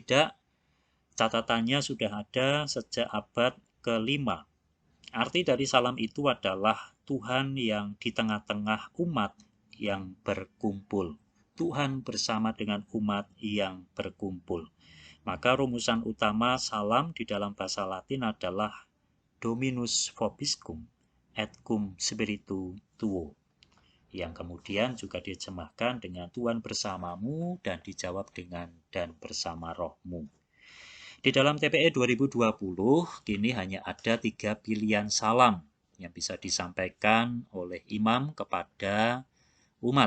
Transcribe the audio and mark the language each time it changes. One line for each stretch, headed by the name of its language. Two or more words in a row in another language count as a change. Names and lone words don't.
Indonesian: Paling tidak Catatannya sudah ada sejak abad ke-5. Arti dari salam itu adalah Tuhan yang di tengah-tengah umat yang berkumpul. Tuhan bersama dengan umat yang berkumpul. Maka rumusan utama salam di dalam bahasa Latin adalah
Latin: Dominus vobiscum et cum spiritu tuo,
Indonesian: yang kemudian juga diterjemahkan dengan Tuhan bersamamu dan dijawab dengan dan bersama rohmu. Di dalam TPE 2020, kini hanya ada 3 pilihan salam yang bisa disampaikan oleh imam kepada umat.